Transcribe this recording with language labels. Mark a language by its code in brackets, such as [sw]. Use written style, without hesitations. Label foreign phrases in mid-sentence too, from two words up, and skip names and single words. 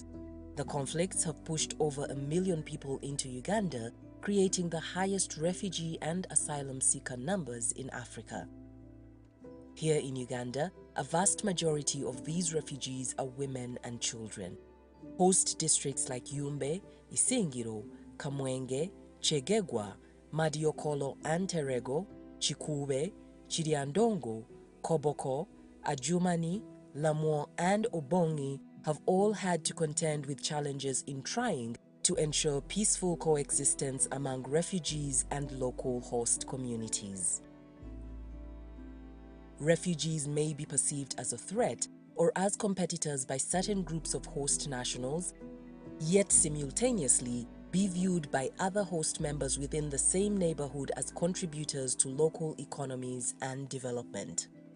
[en] The conflicts have pushed over 1 million people into Uganda, creating the highest refugee and asylum seeker numbers in Africa. Here in Uganda, a vast majority of these refugees are women and children. Host districts like Yumbe, Isingiro, Kamwenge, Chegegwa, Madiokolo and Terego, Chikube, Chiriandongo, Koboko, Adjumani, Lamour and Obongi have all had to contend with challenges in trying to ensure peaceful coexistence among refugees and local host communities. Refugees may be perceived as a threat or as competitors by certain groups of host nationals, yet simultaneously be viewed by other host members within the same neighborhood as contributors to local economies and development.